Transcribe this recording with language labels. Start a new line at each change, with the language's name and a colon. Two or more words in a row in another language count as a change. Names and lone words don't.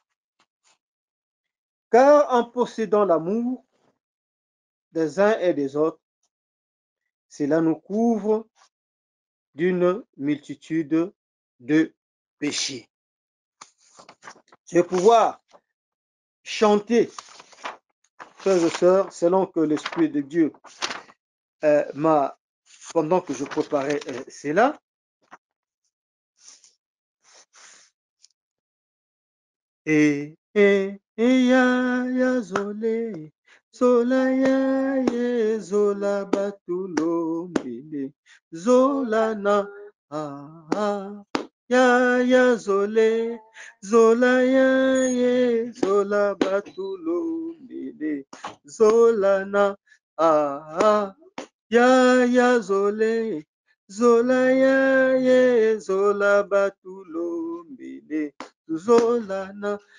French: Car en possédant l'amour des uns et des autres, cela nous couvre d'une multitude de péchés. Je vais pouvoir chanter, frères et sœurs, selon que l'Esprit de Dieu m'a, pendant que je préparais cela.
Lingala: Ya zole, zola ya zola batulo mbele, zola na ya zole, zola ya zola batulo mbele, zola na ya zole, zola ya zola batulo mbele, zola na